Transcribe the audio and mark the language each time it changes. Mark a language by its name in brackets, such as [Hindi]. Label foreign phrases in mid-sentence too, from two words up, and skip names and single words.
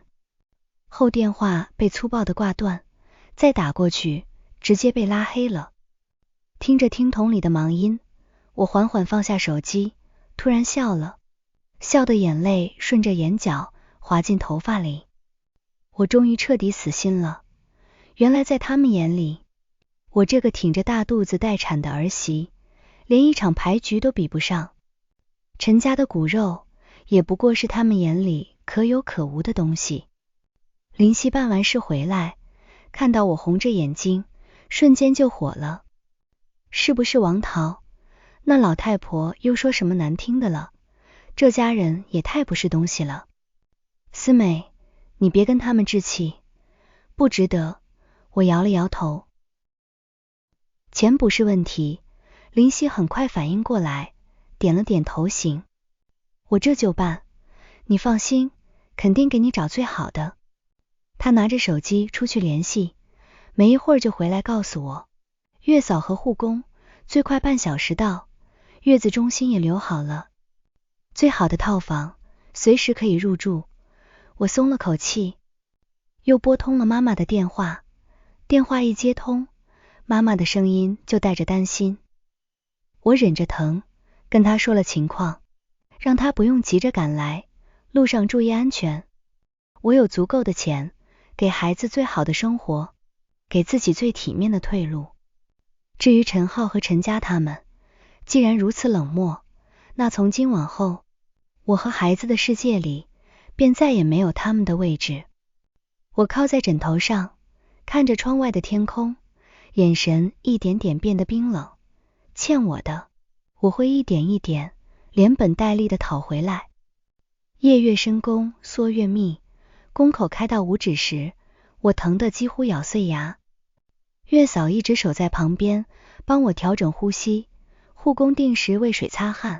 [Chinese] 後電話被粗暴的掛斷，再打過去直接被拉黑了。聽着聽筒裡的忙音，我緩緩放下手機，突然笑了，笑的眼淚順着眼角滑進頭髮裡。我終於徹底死心了，原來在他們眼裡，我這個挺着大肚子待產的兒媳連一場牌局都比不上，陳家的骨肉也不過是他們眼裡可有可無的東西。林夕辦完事回來，看到我紅着眼睛，瞬間就火了。是不是王桃？那老太婆又說什麼難聽的了？這家人也太不是東西了。思美，你別跟他們置氣，不值得。我搖了搖頭。錢不是問題。林夕很快反應過來，點了點頭行。我這就辦，你放心，肯定給你找最好的。他拿着手機出去聯繫，沒一會兒就回來告訴我，月嫂和護工最快半小時到，月子中心也留好了，最好的套房，隨時可以入住。我鬆了口氣，又撥通了媽媽的電話。電話一接通，媽媽的聲音就帶着擔心。我忍着疼，跟他說了情況，讓他不用急着趕來，路上注意安全。我有足夠的錢，給孩子最好的生活，給自己最體面的退路。至於陳浩和陳家他們，既然如此冷漠，那從今往後，我和孩子的世界裡，便再也沒有他們的位置。我靠在枕頭上，看着窗外的天空，眼神一點點變得冰冷。欠我的，我會一點一點連本帶利的討回來。夜月深宮縮月密，宮口開到5指時，我疼得幾乎咬碎牙。月嫂一直守在旁邊，幫我調整呼吸，護工定時餵水擦汗。